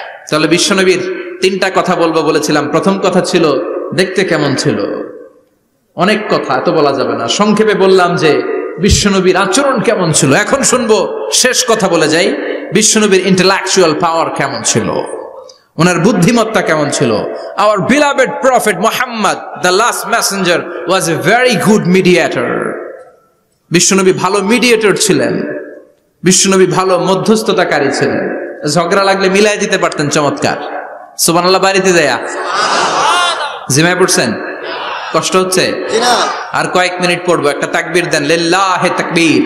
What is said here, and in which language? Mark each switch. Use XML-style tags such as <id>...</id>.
<bn>তাহলে বিশ্বনবীর তিনটা কথা বলবো বলেছিলাম। প্রথম কথা ছিল দেখতে কেমন ছিল। অনেক কথা এত বলা যাবে না, সংক্ষেপে বললাম যে বিশ্বনবীর আচরণ কেমন ছিল। এখন শুনবো শেষ কথা বলে যাই, বিশ্বনবীর ইন্টেলেকচুয়াল পাওয়ার কেমন ছিল, ওনার বুদ্ধিমত্তা কেমন ছিল।</bn> <en>Our beloved prophet Muhammad, the last messenger, was a very good mediator.</en> <bn>বিশ্বনবী ভালো মিডিয়েটর ছিলেন, বিশ্বনবী ভালো মধ্যস্থতাকারী ছিলেন। ঝগড়া লাগলে মিলাই দিতে পারতেন চমৎকার। সুবহানাল্লাহ। বাড়িতে যায়া জিমায় পড়ছেন? কষ্ট হচ্ছে? আর কয়েক মিনিট পড়বো, একটা তাকবীর দেন, লিল্লাহি তাকবীর।</bn>